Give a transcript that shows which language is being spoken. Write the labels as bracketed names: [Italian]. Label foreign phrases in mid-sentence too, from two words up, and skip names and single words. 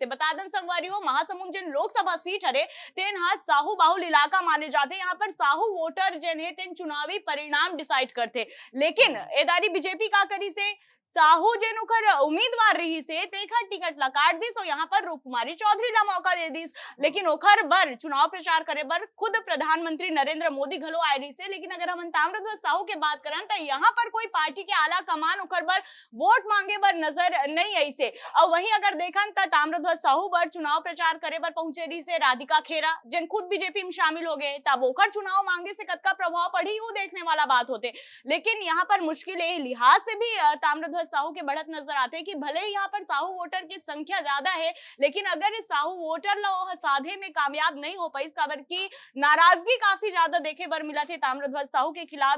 [Chhattisgarhi] बता दें संगवारी हो, महासमुंद जिन लोकसभा सीट हरे तेन हाथ साहू बाहुल इलाका माने जाते। यहाँ पर साहू वोटर जिन है तेन चुनावी परिणाम डिसाइड करते, लेकिन एदारी बीजेपी का करी से साहू जिन उखर उम्मीदवार रही से तेखर टिकट ला काट दिस और यहाँ पर रूप कुमारी चौधरी ला मौका दे दिस। लेकिन ओखर बर चुनाव प्रचार करे बर खुद प्रधानमंत्री नरेंद्र मोदी घलो आए रही से। लेकिन अगर हम ताम्रध्वज साहू के बात करें तो यहाँ पर कोई पार्टी के आला कमान ओखर बर वोट मांगे बर नजर नहीं आई से। और वहीं अगर देखन तो ताम्रध्वज साहू बर चुनाव प्रचार करे बर पहुंचे रही से राधिका खेरा, जिन खुद बीजेपी में शामिल हो गए, तब ओखर चुनाव मांगे से कतका प्रभाव पड़ी वो देखने वाला बात होते। लेकिन यहाँ पर मुश्किल लिहाज से भी ताम्रध्वज साहू के बढ़त नजर आते हैं कि भले ही यहाँ पर साहू वोटर की संख्या ज्यादा है, लेकिन अगर इस साहू वोटर ला साधे में कामयाब नहीं हो पाई, काबर की नाराजगी काफी ज्यादा देखे बर मिला थे ताम्रध्वज साहू के खिलाफ।